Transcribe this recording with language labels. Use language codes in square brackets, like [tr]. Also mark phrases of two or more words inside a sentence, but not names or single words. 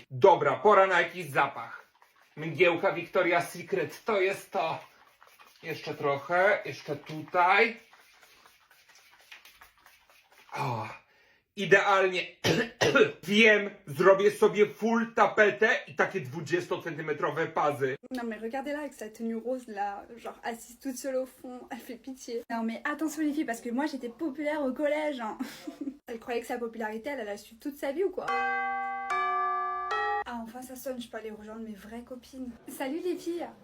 [pl] Dobra, pora na jakiś zapach. Mgiełka Victoria's Secret, to jest to. Jeszcze trochę, jeszcze tutaj. O, idealnie. Wiem, zrobię sobie full tapetę i takie 20-centymetrowe pazy. [fr] Non mais regardez là avec sa tenue rose là, genre assise toute seule au fond, elle fait pitié. Non mais attention les filles parce que moi j'étais populaire au collège. Hein. Elle croyait que sa popularité elle a su toute sa vie ou quoi? Ah enfin ça sonne, je peux aller rejoindre mes vraies copines. Salut les filles.